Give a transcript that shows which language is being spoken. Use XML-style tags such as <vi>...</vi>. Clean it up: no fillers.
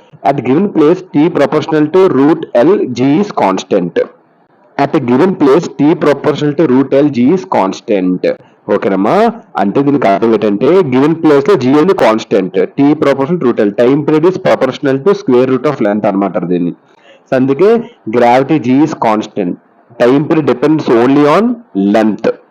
<en>At given place T proportional to √L, G is constant. At a given place T proportional to √L, G is constant.</en> <te>ఓకేనమ్మా, అంటే దీనికి అర్థం ఏంటంటే, given place లో G అనేది constant, T proportional to √L,</te> <en>time period is proportional to square root of length</en> <te>అనమాట దీన్ని.</te> <en>అందుకే gravity G is constant, time period depends only on length.</en>